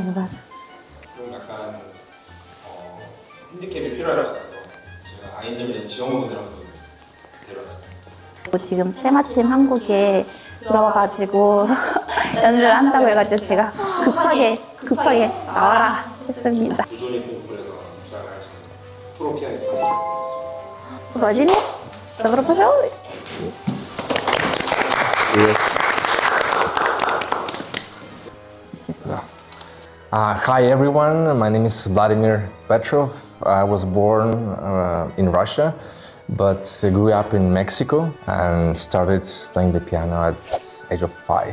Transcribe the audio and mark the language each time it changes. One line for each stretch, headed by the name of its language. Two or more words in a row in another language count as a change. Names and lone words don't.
Korean: 좀 약간 핸디캡이 필요할 것 같아서 제가 아이들이랑 지원군으로 한번 데려왔어요. 지금 때마침 한국에 들어와가지고 연주를 한다고 해가지고 제가 급하게 나와라 했습니다. 부조리 공부에서 입상을 하시는 프로 피아니스트.
Russian: Владимир, добро пожаловать.
English: Hi everyone, my name is Vladimir Petrov. I was born in Russia, but grew up in Mexico and started playing the piano at age of 5.